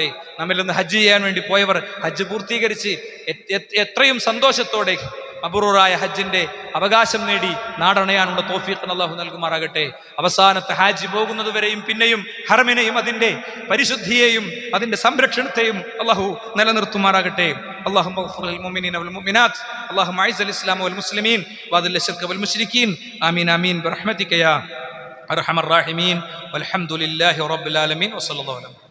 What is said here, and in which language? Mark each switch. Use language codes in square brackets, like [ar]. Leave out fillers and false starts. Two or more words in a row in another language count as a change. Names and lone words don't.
[ml] നമ്മിൽ നിന്ന് ഹജ്ജ് ചെയ്യാൻ വേണ്ടി പോയവർ ഹജ്ജ് പൂർത്തീകരിച്ച് എത്രയും സന്തോഷത്തോടെ മബ്റൂറായ ഹജ്ജിന്റെ അവകാശം നേടി നാടണയാനുള്ള തൗഫീഖ് അല്ലാഹു നൽകുമാറാകട്ടെ. അവസാനത്തെ ഹാജ് പോകുന്നത് വരെയും പിന്നെയും ഹറമിനെയും അതിന്റെ പരിശുദ്ധിയെയും അതിന്റെ സംരക്ഷണത്തെയും അല്ലാഹു നിലനിർത്തുമാറാകട്ടെ. [ar] اللهم اغفر للمؤمنين والمؤمنات اللهم اعز الاسلام والمسلمين واذل الشرك والمشركين امين امين برحمتك يا ارحم الراحمين والحمد لله رب العالمين وصلى الله عليه وسلم.